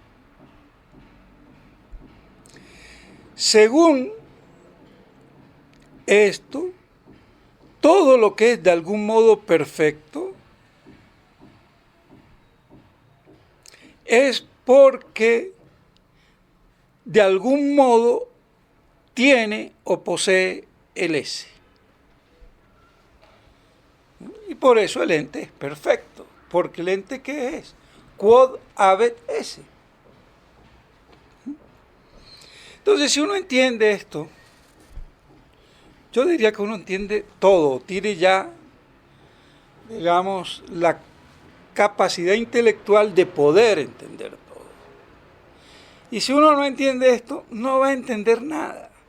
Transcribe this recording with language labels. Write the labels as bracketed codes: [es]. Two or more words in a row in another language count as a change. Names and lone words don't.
[es] Según esto, todo lo que es de algún modo perfecto es porque de algún modo tiene o posee el ese. Y por eso el ente es perfecto, porque el ente ¿qué es? [la] Quod habet esse. [es] Entonces, si uno entiende esto, yo diría que uno entiende todo, tiene ya, digamos, la capacidad intelectual de poder entender todo. Y si uno no entiende esto, no va a entender nada.